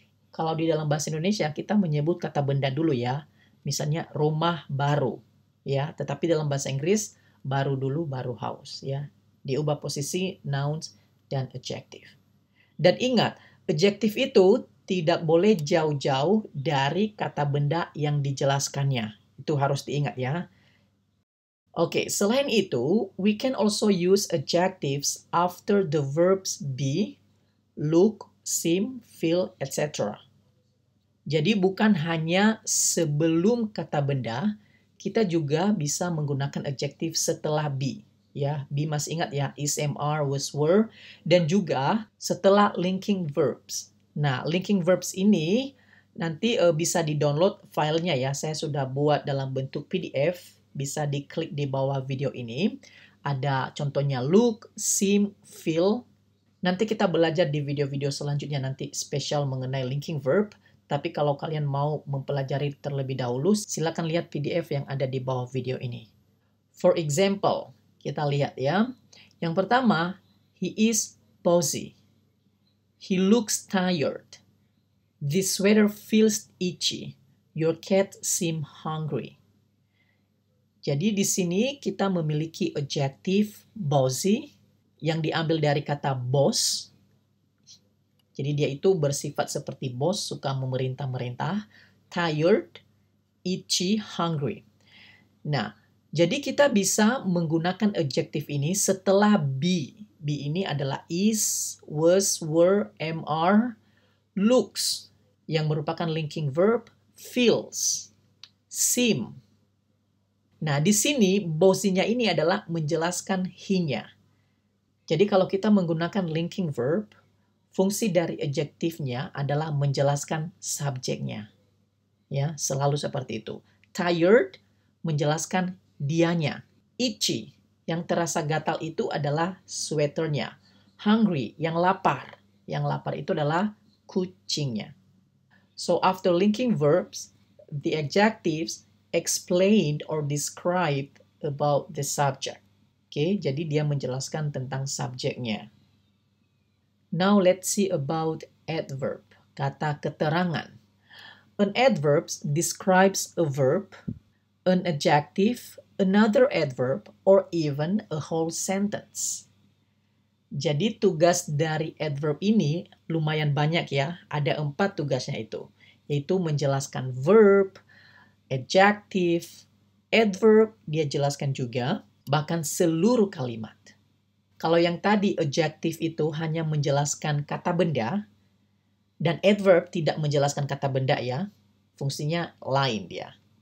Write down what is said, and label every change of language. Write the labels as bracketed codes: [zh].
[id] Kalau di dalam bahasa Indonesia kita menyebut kata benda dulu ya. Misalnya rumah baru, ya. Tetapi dalam bahasa Inggris baru dulu, baru house, ya. Diubah posisi nouns dan adjective. Dan ingat, Adjektif itu tidak boleh jauh-jauh dari kata benda yang dijelaskannya. Itu harus diingat ya. [en] Oke, selain itu, we can also use adjectives after the verbs be, look, seem, feel, etc. [id] Jadi bukan hanya sebelum kata benda, kita juga bisa menggunakan adjektif setelah be. Ya, be masih ingat ya, is, am, are, was, were, dan juga setelah linking verbs. Nah, linking verbs ini nanti bisa di-download filenya ya. Saya sudah buat dalam bentuk PDF, bisa diklik di bawah video ini. Ada contohnya look, seem, feel. Nanti kita belajar di video-video selanjutnya nanti spesial mengenai linking verb. Tapi kalau kalian mau mempelajari terlebih dahulu, silakan lihat PDF yang ada di bawah video ini. [en] For example, [id] kita lihat ya. Yang pertama, [en] he is posy. He looks tired. This sweater feels itchy. Your cat seems hungry. [id] Jadi di sini kita memiliki adjektif posy yang diambil dari kata boss. Jadi dia itu bersifat seperti bos, suka memerintah-merintah. Tired, itchy, hungry. Nah, jadi kita bisa menggunakan adjektif ini setelah be. Be ini adalah is, was, were, am, are, looks, yang merupakan linking verb, feels, seem. Nah, di sini bosinya ini adalah menjelaskan he-nya. Jadi kalau kita menggunakan linking verb, fungsi dari adjektifnya adalah menjelaskan subjeknya. Ya, selalu seperti itu. Tired menjelaskan dianya. Itchy, yang terasa gatal itu adalah sweaternya. Hungry, yang lapar. Yang lapar itu adalah kucingnya. [en] So after linking verbs, the adjectives explained or described about the subject. [id] Oke, jadi dia menjelaskan tentang subjeknya. [en] Now let's see about adverb, [id] kata keterangan. [en] An adverb describes a verb, an adjective, another adverb, or even a whole sentence. [id] Jadi tugas dari adverb ini lumayan banyak ya, ada 4 tugasnya itu, yaitu menjelaskan verb, adjective, adverb, dia jelaskan juga, bahkan seluruh kalimat. Kalau yang tadi adjective itu hanya menjelaskan kata benda, dan adverb tidak menjelaskan kata benda ya, fungsinya lain dia.